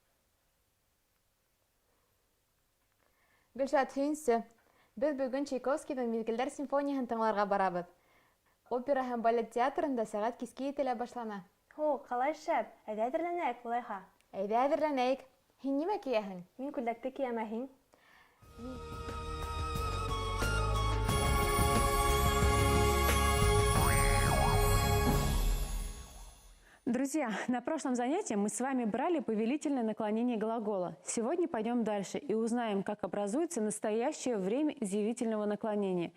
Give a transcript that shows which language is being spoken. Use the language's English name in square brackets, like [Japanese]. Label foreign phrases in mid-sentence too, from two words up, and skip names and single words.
[Bashkir] Гөлшат, һөйөнсө. Беҙ бөгөн Чайковскийҙың «Миҙгелдәр» симфонияһын тыңларға барабыҙ. Опера һәм балет театрында сәғәт киске 7-лә башлана. Һо, ҡалай шәп. Әйҙә әҙерләнәйек улайһа. Әйҙә әҙерләнәйек. Һин нимә кейәһең? Мин күлдәкте кейәмәһең. [Russian] Друзья, на прошлом занятии мы с вами брали повелительное наклонение глагола. Сегодня пойдем дальше и узнаем, как образуется настоящее время изъявительного наклонения.